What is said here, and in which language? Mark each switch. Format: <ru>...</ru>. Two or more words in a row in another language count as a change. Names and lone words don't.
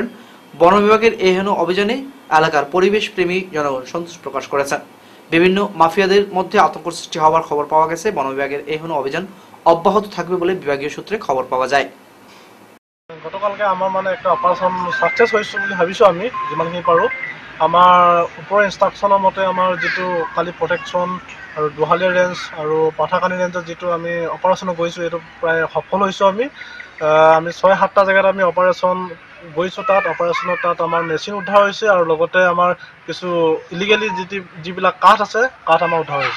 <bn>বন বিভাগের এই হেন অভিযানে এলাকার পরিবেশ প্রেমী জনগণ সন্তোষ প্রকাশ করেছেন। বিভিন্ন মাফিয়াদের মধ্যে আতঙ্ক সৃষ্টি হওয়ার খবর পাওয়া গেছে। বন বিভাগের এই হেন অভিযান অব্যাহত থাকবে বলে বিভাগীয় সূত্রে খবর পাওয়া যায়। গতকালকে আমার মানে একটা</bn> <en>operation success</en> <bn>হয়েছে</bn> <as>বুলি ভাবিছোঁ আমি, যিমানখিনি পাৰোঁ। আমাৰ ওপৰৰ ইনষ্ট্ৰাকশ্যনৰ মতে আমাৰ যিটো কালি প্ৰটেকশ্যন আৰু দোহালিয়া ৰেঞ্জ আৰু পাথাকানি ৰেঞ্জত যিটো আমি অপাৰেশ্যন কৰিছোঁ, এইটো প্ৰায় সফল হৈছোঁ আমি। 6-7টা জেগাত আমি অপাৰেশ্যন গৈছোঁ। তাত অপাৰেশ্যনত আমাৰ মেচিন উদ্ধাৰ হৈছে আৰু লগতে আমাৰ কিছু ইলিগেলি যিবিলাক কাঠ আছে, কাঠ আমাৰ উদ্ধাৰ হৈছে।</as>